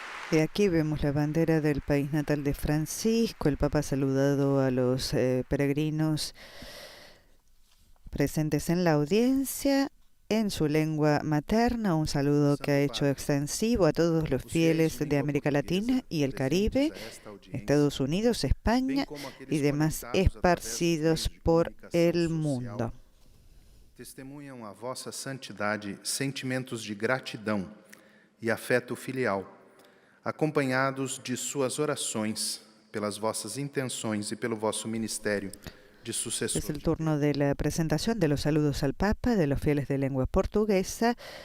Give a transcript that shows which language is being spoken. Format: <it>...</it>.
<es>Y aquí vemos la bandera del país natal de Francisco. El Papa ha saludado a los peregrinos presentes en la audiencia en su lengua materna, un saludo que ha hecho extensivo a todos los fieles de América Latina y el Caribe, Estados Unidos, España y demás esparcidos por el mundo.</es> <pt>Testemunham a vossa santidade sentimentos de gratidão e afeto filial, acompanhados de suas orações, pelas vossas intenções e pelo vosso ministério de sucessor.</pt> <es>Es el turno de la presentación de los saludos al Papa, de los fieles de lengua portuguesa.</es>